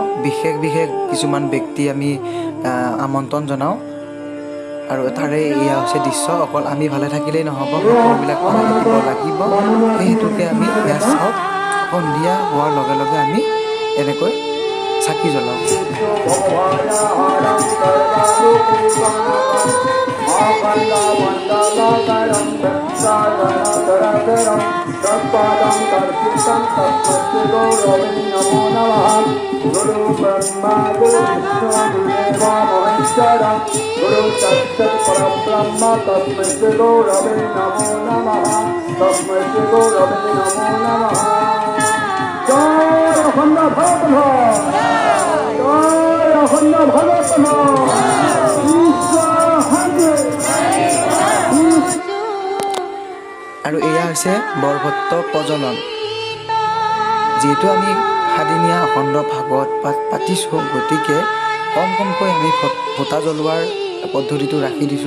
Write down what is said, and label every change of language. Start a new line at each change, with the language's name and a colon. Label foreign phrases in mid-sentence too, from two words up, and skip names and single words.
Assamese: বিশেষ কিছুমান ব্যক্তি আমি আমন্ত্ৰণ জনাওঁ আৰু তাৰে এয়া হৈছে দৃশ্য। অকল আমি ভালে থাকিলেই নহ'ব, সকলোবিলাক ভালে থাকিব লাগিব। সেই হেতুকে আমি এয়া চাওঁ, সন্ধিয়া হোৱাৰ লগে লগে আমি এনেকৈ চাকি জ্বলাওঁ।
Sanskrit: गुरु ब्रह्मा गुरु विष्णु गुरुदेव महेश्वर गुरु साक्षात् परब्रह्म तस्मै श्री गुरवे नमो नमः तस्मै श्री गुरवे नमो नमः
Assamese: জয় অখণ্ড ভাগৱতন জয় অখণ্ড ভাগৱতন আৰু এয়া হৈছে বৰভট্ট প্ৰজনন। যিহেতু আমি 7 দিনীয়া অখণ্ড ভাগৱত পাঠ পাতিছোঁ, গতিকে কমকৈ আমি ভোটা জ্বলোৱাৰ পদ্ধতিটো ৰাখি দিছোঁ।